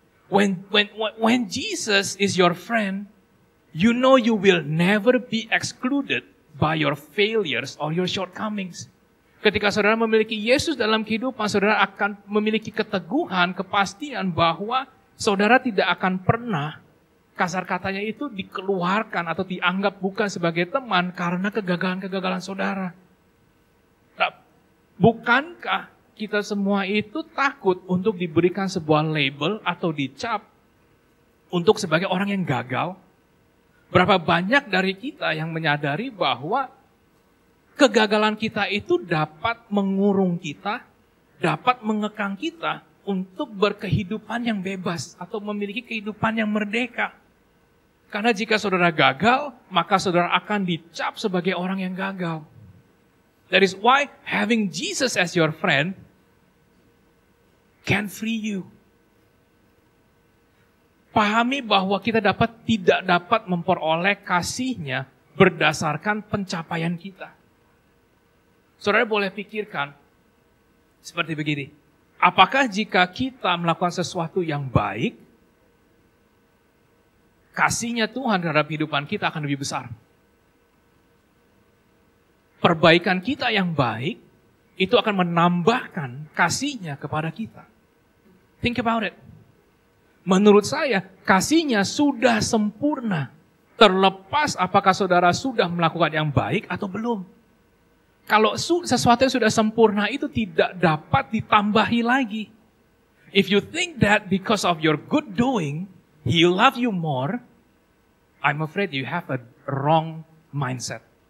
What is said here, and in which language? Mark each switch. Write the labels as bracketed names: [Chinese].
[English] When Jesus is your friend, you know you will never be excluded by your failures or your shortcomings. [Indonesian] Ketika saudara memiliki Yesus dalam kehidupan, saudara akan memiliki keteguhan, kepastian bahwa saudara tidak akan pernah kasar katanya itu dikeluarkan atau dianggap bukan sebagai teman karena kegagalan-kegagalan saudara. Nah, bukankah kita semua itu takut untuk diberikan sebuah label atau dicap untuk sebagai orang yang gagal? Berapa banyak dari kita yang menyadari bahwa kegagalan kita itu dapat mengurung kita, dapat mengekang kita untuk berkehidupan yang bebas atau memiliki kehidupan yang merdeka. Karena jika saudara gagal, maka saudara akan dicap sebagai orang yang gagal. [English] That is why having Jesus as your friend can free you. [Indonesian] Pahami bahwa kita tidak dapat memperoleh kasih-Nya berdasarkan pencapaian kita. Saudara boleh pikirkan seperti begini. Apakah jika kita melakukan sesuatu yang baik, kasih-Nya Tuhan terhadap kehidupan kita akan lebih besar? Perbaikan kita yang baik, itu akan menambahkan kasih-Nya kepada kita. [English] Think about it. [Indonesian] Menurut saya, kasih-Nya sudah sempurna. Terlepas apakah saudara sudah melakukan yang baik atau belum. Kalau sesuatu yang sudah sempurna itu tidak dapat ditambahi lagi. [English] If you think that because of your good doing, He will love you more, I'm afraid you have a wrong mindset.